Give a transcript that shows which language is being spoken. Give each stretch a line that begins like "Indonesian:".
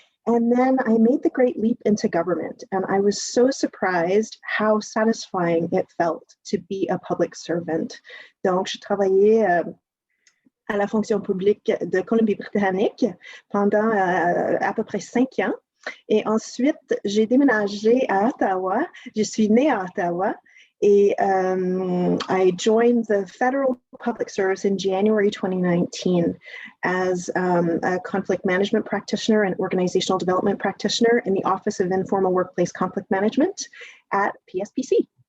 English: And then I made the great leap into government, and I was so surprised how satisfying it felt to be a public servant.
French: Donc, je travaillais à la fonction publique de Colombie-Britannique pendant à peu près 5 ans. Et ensuite, j'ai déménagé à Ottawa. Je suis née à Ottawa.
English: Et I joined the federal public service in January 2019 as a conflict management practitioner and organizational development practitioner in the Office of Informal Workplace Conflict Management at PSPC.